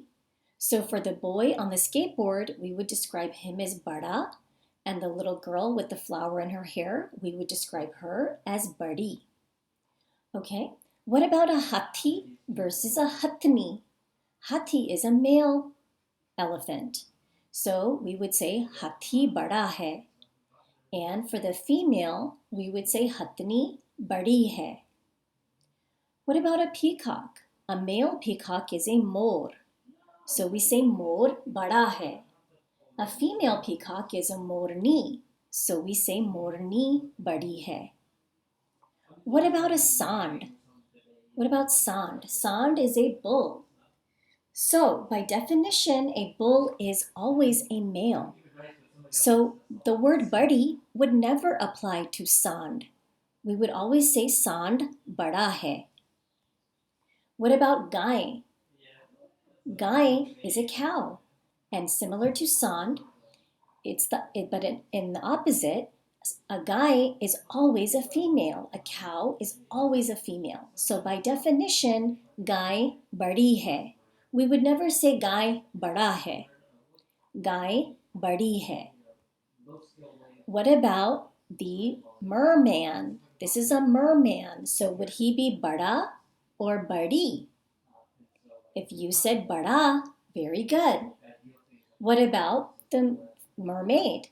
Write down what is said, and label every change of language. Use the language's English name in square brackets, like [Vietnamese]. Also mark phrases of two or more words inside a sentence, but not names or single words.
[English] So for the boy on the skateboard, we would describe him as bada, and the little girl with the flower in her hair, we would describe her as badi. Okay, what about a hathi versus a hathni? Hathi is a male elephant. So we would say [Hindi] हाथी बड़ा है. [English] And for the female, we would say [Hindi] हथनी बड़ी है. [English] What about a peacock? A male peacock is a mor. So we say [Hindi] मोर बड़ा है. [English] A female peacock is a morni. So we say [Hindi] मोरनी बड़ी है. [English] What about a sand? What about sand? Sand is a bull. So by definition, a bull is always a male. So the word badi would never apply to sand. We would always say [Hindi] सांड बड़ा है. [English] What about gai? Gai is a cow. And similar to sand, but in the opposite, a gai is always a female. A cow is always a female. So by definition, [Hindi] गाय बड़ी है. [English] We would never say [Hindi] गाय बड़ा है. गाय बड़ी है. [English] What about the merman? This is a merman. So would he be bada or badi? If you said bada, very good. What about the mermaid?